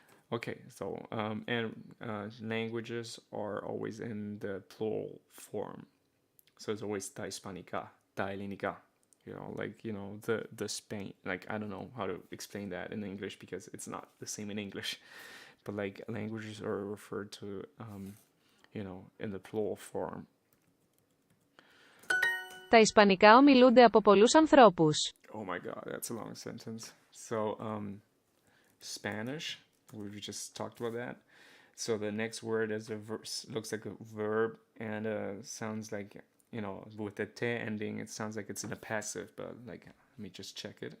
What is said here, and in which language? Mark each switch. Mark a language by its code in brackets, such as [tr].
[en] Okay, so and languages are always in the plural form, so it's always ta Hispanica, ta Hellenica. The Spain. Like, I don't know how to explain that in English because it's not the same in English, but like languages are referred to in the plural form. [el] Τα Ισπανικά ομιλούνται από πολλούς ανθρώπους. [en] Oh my god, that's a long sentence. So, Spanish, we just talked about that. So the next word is looks like a verb, and sounds like, with the te ending, it sounds like it's in a passive, but like, let me just check it.